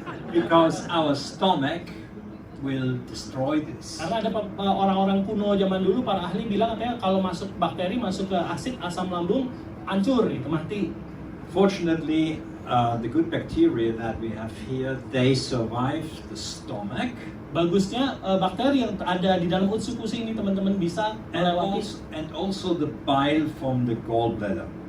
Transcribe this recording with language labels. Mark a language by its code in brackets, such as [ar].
[en] Because our stomach will destroy this. [id] Karena ada orang-orang kuno zaman dulu, para ahli bilang katanya kalau masuk bakteri, masuk ke asid, asam lambung, hancur, itu mati. [en] Fortunately, the good bacteria that we have here, they survive the stomach. [id] Bagusnya bakteri yang ada di dalam Utsukushii ini teman-teman bisa melewati. [en] And also the bile from the gallbladder.